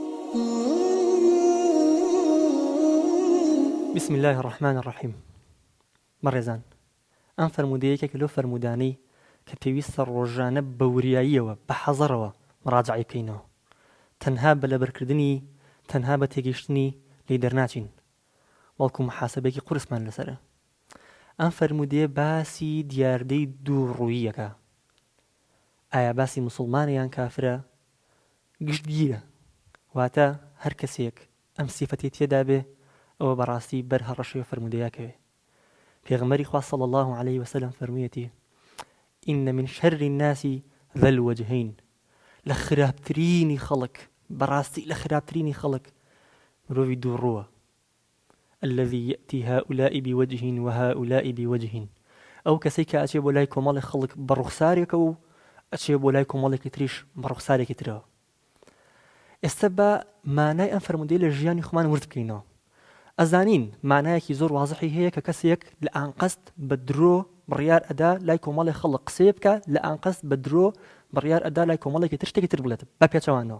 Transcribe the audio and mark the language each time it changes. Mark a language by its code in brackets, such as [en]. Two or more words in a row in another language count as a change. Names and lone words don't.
[ar] بسم الله الرحمن الرحيم. [ckb] بەڕێزان، ئەم فەرموودەیەکێک لەو فەرموودانەی کە پێویستە ڕۆژانە بە وریاییەوە بە حەزەرەوە مراجعی بکەینەوە. تەنها بە لەبەرکردنی، تەنها بە تێگەیشتنی لێی دەرناچین، بەڵکو محاسبەیەکی قورسمان لەسەرە. ئەم فەرموودەیە باسی دیاردەی دوو ڕوویەکە. ئایا باسی موسڵمانە یان کافرە؟ گشتگیرە، واتە هەر کەسێک ئەم سیفەتی تێدا بێ ئەوە بەڕاستی بەرهەڕەشەی فەرموودەیەکەوێ. پێغمبەری خوا [ar] صلی الله عليه وسلم [ckb] فەرموویەتی: [ar] إن من شر الناس ذا الوجهين. [ckb] لە خراپترینی خەڵک، بەڕاستی لە خراپترینی خەڵک مرۆڤی دوو ڕووە. [ar] الذي يأتي هؤلاء بوجه وهؤلاء بوجه. [ckb] ئەو کەسەی کە ئەچێ بۆ لای کۆمەڵی خەڵک بە ڕوخسارێکە و ئەچێ بۆ لای کۆمەڵێکی تریش بە ڕوخسارێکی ترەوە. ئێستا بە مانای ئەم فەرموودەی لە ژیانی خۆمان ورد بکەینەوە. ئەزانین مانایەکی زۆر وازحی هەیە کە کەسێک لە ئانقەست بە درۆ بڕیار ئەدا لای کۆمەڵی خەڵک قسەیە بکە، لە ئانقەست بە درۆ بڕیار ئەدا لای کۆمەڵێکی تر شتێکی تر بڵێت بە پێچەوانەوە.